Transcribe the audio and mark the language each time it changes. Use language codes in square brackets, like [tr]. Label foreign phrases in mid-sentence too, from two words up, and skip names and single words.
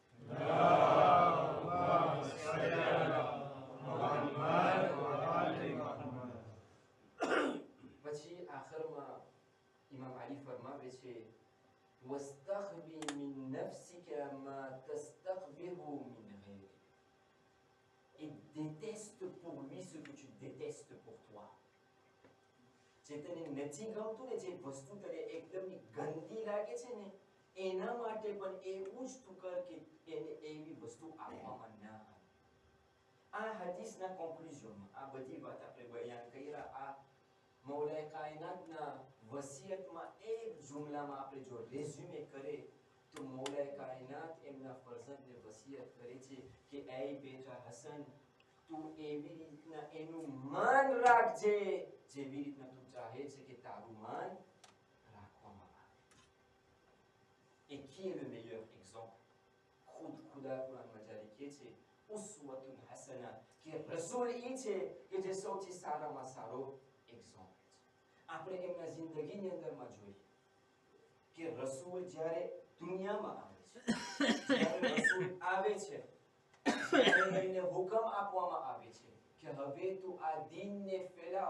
[gu] પછી આખરમાં ઇમામ અલી ફરમાવે છે, [ar] واستقبح من نفسك ما تستقبحه من غيرك. [fr] Et déteste pour lui ce que tu détestes pour toi. [gu] જે તને નથી ગમતું ને, જે વસ્તુ તને એકદમ ગંદી લાગે છે ને, એના માટે પણ એવું જ તું કર કે એને એવી વસ્તુ આપવામાં ના આવે. આ હદીસના કોન્ક્લુઝનમાં આ બધી વાત આપણે બયાન કર્યા. આ મૌલાએ કાયનાતના વસિયતમાં એક જુમલામાં આપણે જો રેઝ્યુમે કરે તો મૌલાએ કાયનાત એમના ફરઝંદને વસિયત કરે છે કે એ બેટા હસન, તું એવી રીતના એનું માન રાખજે જેવી રીતના તું ચાહે છે કે તારું માન રાખવામાં આવે. [fr] Et qui est le meilleur exemple? [gu] ખુદા કુરાનમાં જ્યારે કહે છે [ar] أسوة حسنة, [gu] કે રસૂલ ઈ છે કે જે સૌથી સારામાં સારો એક્ઝામ્પલ છે. આપણે એમના જિંદગીની અંદરમાં જોઈએ કે રસૂલ જ્યારે દુનિયામાં આવે છે, જ્યારે રસૂલ આવે છે, જ્યારે એને હુકમ આપવામાં આવે છે કે હવે તું આ દીનને ફેલાવ.